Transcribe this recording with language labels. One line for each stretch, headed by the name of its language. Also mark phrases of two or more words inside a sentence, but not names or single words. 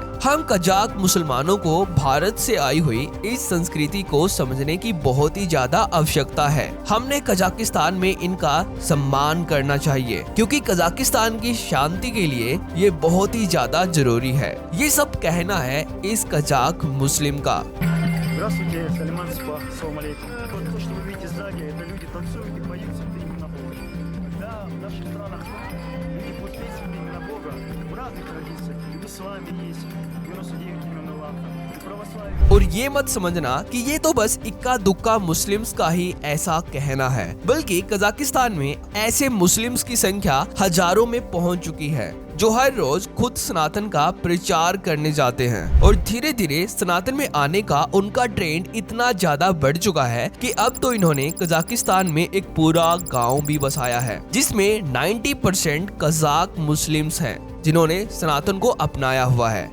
Hindi: हम कजाक मुसलमानों को भारत से आई हुई इस संस्कृति को समझने की बहुत ही ज्यादा आवश्यकता है। हमने कजाकिस्तान में इनका सम्मान करना चाहिए, क्योंकि कजाकिस्तान की शांति के लिए ये बहुत ही ज्यादा जरूरी है। ये सब कहना है इस कजाक मुस्लिम का।
Russian: Здравствуйте, Салиман Спах,
Arabic: سلام عليكم.
Russian: Вот то, что вы видите сзади, это люди танцуют и поют именно Бога. Да, в наших странах люди будут петь именно Бога в разных традициях. И в исламе есть 99 имен Аллаха, и православие.
Hindi: और ये मत समझना कि ये तो बस इक्का दुक्का मुस्लिम्स का ही ऐसा कहना है, बल्कि कजाकिस्तान में ऐसे मुस्लिम्स की संख्या हजारों में पहुंच चुकी है जो हर रोज खुद सनातन का प्रचार करने जाते हैं। और धीरे धीरे सनातन में आने का उनका ट्रेंड इतना ज्यादा बढ़ चुका है कि अब तो इन्होंने कजाकिस्तान में एक पूरा गांव भी बसाया है, जिसमें 90% कजाक मुस्लिम्स हैं जिन्होंने सनातन को अपनाया हुआ है।